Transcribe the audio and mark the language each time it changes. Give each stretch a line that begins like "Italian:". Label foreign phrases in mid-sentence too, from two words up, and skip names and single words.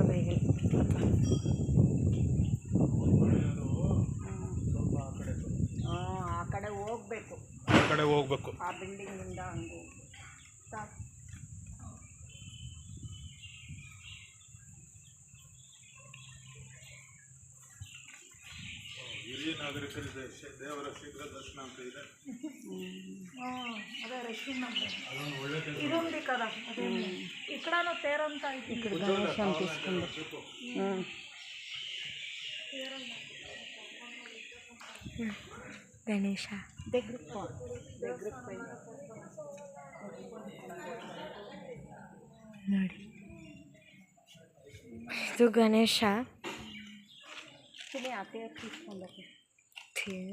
Kannada: ಆ ಕಡೆ ಹೋಗ್ಬೇಕು. ಆ ಬಿಲ್ಡಿಂಗ್ ಇಂದ ಹಂಗೆ ಹಿರಿಯ ನಾಗರಿಕರಿಗೆ ದೇವರ ಶೀಘ್ರ ದರ್ಶನ ಅಂತ ಇದೆ.
Telugu: అదే రెస్టారెంట్ ఇది ఉంది కదా. ఇక్కడ తేరంతా ఇక్కడ దర్శనం తీసుకుంది.
Kannada: ಗಣೇಶ ನೋಡಿ, ಇದು ಗಣೇಶ ತೇರು.